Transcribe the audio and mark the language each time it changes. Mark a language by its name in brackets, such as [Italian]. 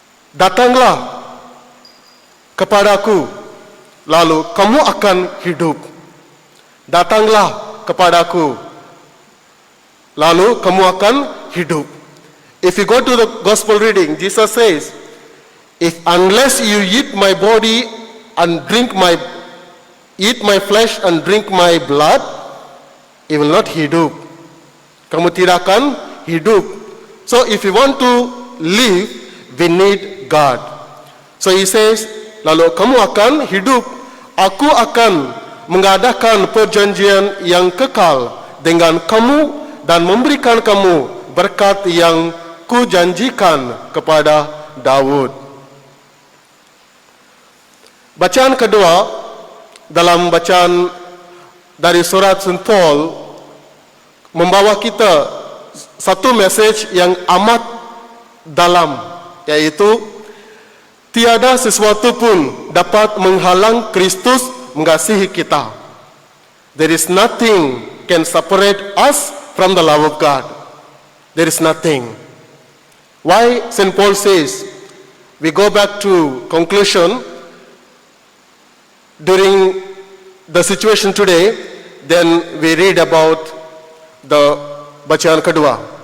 [Indonesian] Datanglah kepadaku, lalu kamu akan hidup. Datanglah kepadaku, lalu kamu akan hidup. [English] If you go to the gospel reading, Jesus says, unless you eat my body and eat my flesh and drink my blood, you will not hidup. [Indonesian] Kamu tidak akan hidup. [English] So if you want to live, we need God. So he says, [Indonesian] lalu kamu akan hidup. Aku akan mengadakan perjanjian yang kekal dengan kamu dan memberikan kamu berkat yang kujanjikan kepada Daud. Bacaan kedua dalam bacaan dari surat St. Paul membawa kita satu message yang amat dalam, yaitu tiada sesuatu pun dapat menghalang Kristus mengasihi kita. [English] There is nothing can separate us from the love of God. There is nothing. Why St. Paul says, we go back to conclusion, during the situation today, then we read about the [Indonesian] bacaan kedua.